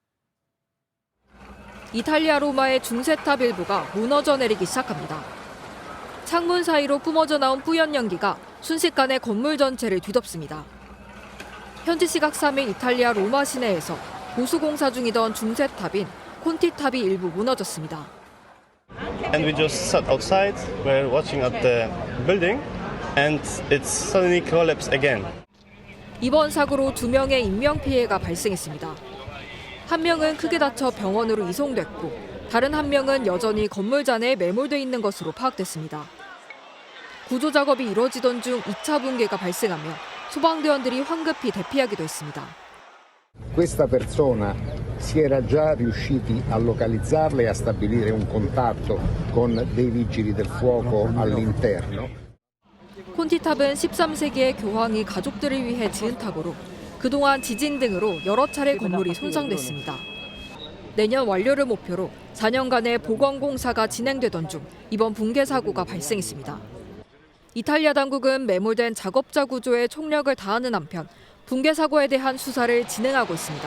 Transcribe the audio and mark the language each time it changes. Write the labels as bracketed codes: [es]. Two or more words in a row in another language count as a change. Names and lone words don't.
[ko] 이탈리아 로마의 중세탑 일부가 무너져 내리기 시작합니다. 창문 사이로 뿜어져 나온 뿌연 연기가 순식간에 건물 전체를 뒤덮습니다. 현지 시각 3일 이탈리아 로마 시내에서 보수 공사 중이던 중세탑인 콘티탑이 일부 무너졌습니다. [en] And we just sat outside, we're watching at the building, and it suddenly collapsed again. [ko] 이번 사고로 2명의 인명피해가 발생했습니다. 한 명은 크게 다쳐 병원으로 이송됐고 다른 한 명은 여전히 건물 잔해에 매몰돼 있는 것으로 파악됐습니다. 구조 작업이 이루어지던 중 2차 붕괴가 발생하며 소방대원들이 황급히 대피하기도 했습니다. [it] Questa persona si era già riusciti a localizzarla e a stabilire un contatto con dei vigili del fuoco all'interno. [ko] 콘티탑은 13세기에 교황이 가족들을 위해 지은 탑으로 그동안 지진 등으로 여러 차례 건물이 손상됐습니다. 내년 완료를 목표로 4년간의 복원 공사가 진행되던 중 이번 붕괴 사고가 발생했습니다. 이탈리아 당국은 매몰된 작업자 구조에 총력을 다하는 한편 붕괴 사고에 대한 수사를 진행하고 있습니다.